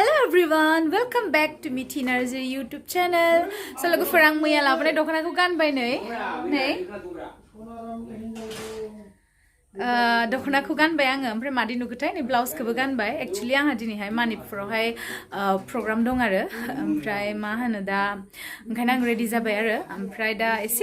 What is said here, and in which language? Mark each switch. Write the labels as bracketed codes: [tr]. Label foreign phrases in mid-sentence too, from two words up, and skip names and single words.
[en] everyone, welcome back to Mitina's YouTube channel. [brx] So लोगोफोर आं मैया लाबोनाय दख'नाखौ गानबाय नै दख'नाखौ गानबाय आङो ओमफ्राय मादि नुगोथाय नै ब्लाउसखौबो गानबाय एक्चुअली आंहा दिनैहाय मानिपुरावहाय प्रग्राम दं आरो ओमफ्राय मा होनो दा ओंखायनो आं रेडि जाबाय आरो ओमफ्राय दा एसे